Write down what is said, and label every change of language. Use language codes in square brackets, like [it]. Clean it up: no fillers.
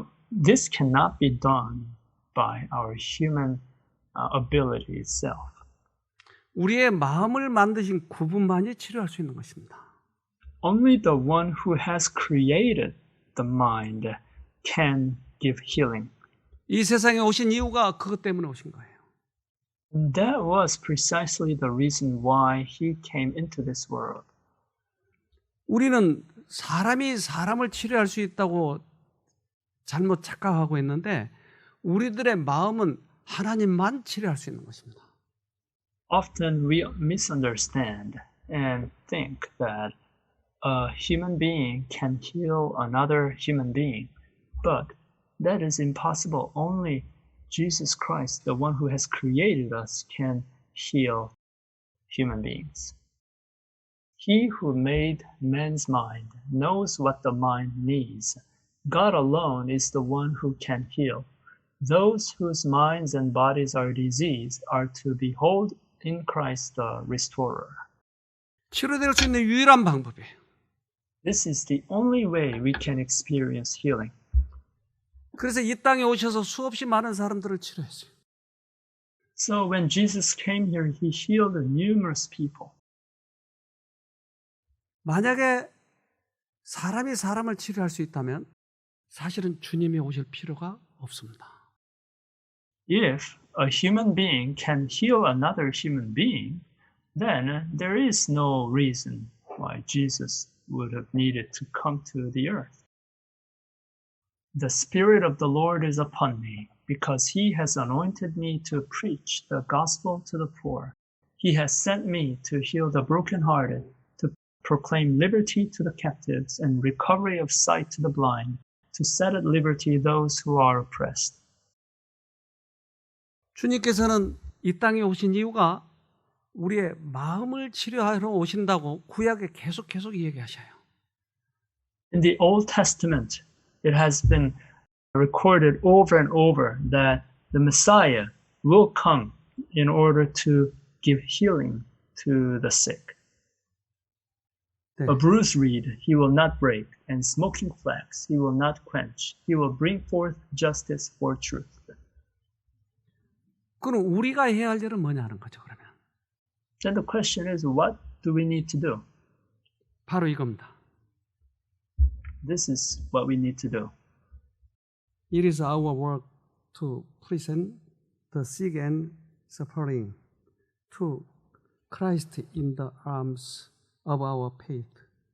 [en] This cannot be done by our human ability itself. [ko] 우리의 마음을 만드신 그분만이 치료할 수 있는 것입니다. [en] Only the one who has created the mind can give healing. [ko] 이 세상에 오신 이유가 그것 때문에 오신 거예요. [en] And that was precisely the reason why he came into this world. [ko] 우리는 사람이 사람을 치료할 수 있다고 잘못 착각하고 있는데 우리들의 마음은 하나님만 치료할 수 있는 것입니다. [en] Often we misunderstand and think that a human being can heal another human being, but that is impossible. Only Jesus Christ, the one who has created us, can heal human beings. He who made man's mind knows what the mind needs. God alone is the one who can heal. Those whose minds and bodies are diseased are to behold in Christ the restorer. [ko] 치료될 수 있는 유일한 방법이에요. [en] This is the only way we can experience healing. [ko] 그래서 이 땅에 오셔서 수없이 많은 사람들을 치료했어요. [en] So when Jesus came here, he healed numerous people. [ko] 만약에 사람이 사람을 치료할 수 있다면 사실은 주님이 오실 필요가 없습니다. [en] If a human being can heal another human being, then there is no reason why Jesus would have needed to come to the earth. The Spirit of the Lord is upon me, because he has anointed me to preach the gospel to the poor. He has sent me to heal the brokenhearted, to proclaim liberty to the captives and recovery of sight to the blind, to set at liberty those who are oppressed. [ko] 주님께서는 이 땅에 오신 이유가 우리의 마음을 치료하러 오신다고 구약에 계속 얘기하셔요. [en] In the Old Testament, it has been recorded over and over that the Messiah will come in order to give healing to the sick. [ko] 네. [en] A bruised reed he will not break, and smoking flax he will not quench. He will bring forth justice for truth. [ko] 그럼 우리가 해야 할 일은 뭐냐는 거죠, 그러면. [en] Then the question is, what do we need to do? [ko] 바로 이겁니다. [en] This is what we need to do. It is our work to present the sick and suffering to Christ in the arms of our faith.